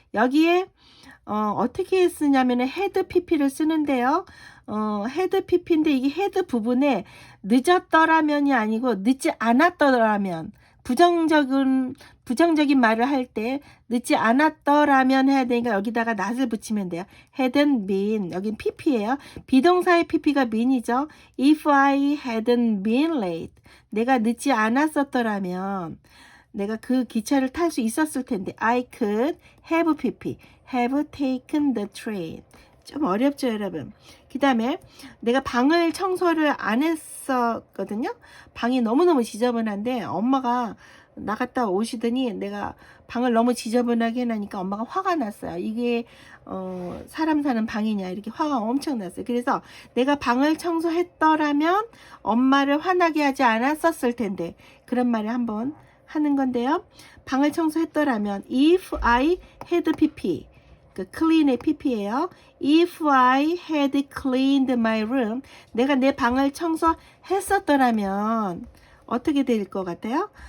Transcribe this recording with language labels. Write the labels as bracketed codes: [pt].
[ko] 여기에 어떻게 쓰냐면 had pp를 쓰는데요. had pp인데 이게 had 부분에 늦었더라면이 아니고 늦지 않았더라면 부정적인 말을 할 때 늦지 않았더라면 해야 되니까 여기다가 not을 붙이면 돼요. hadn't been 여긴 pp예요. 비동사의 pp가 been이죠. [en] If I hadn't been late [ko] 내가 늦지 않았었더라면 내가 그 기차를 탈 수 있었을 텐데 [en] I could have pp have taken the train. [ko] 좀 어렵죠 여러분. 그 다음에 내가 방을 청소를 안 했었거든요. 방이 너무너무 지저분한데 엄마가 나갔다 오시더니 내가 방을 너무 지저분하게 해놓으니까 엄마가 화가 났어요. 이게 사람 사는 방이냐 이렇게 화가 엄청 났어요. 그래서 내가 방을 청소했더라면 엄마를 화나게 하지 않았었을 텐데 그런 말을 한번 하는 건데요. 방을 청소했더라면 if I had pp clean의 pp예요. [en] If I had cleaned my room [ko] 내가 내 방을 청소했었더라면 어떻게 될 것 같아요?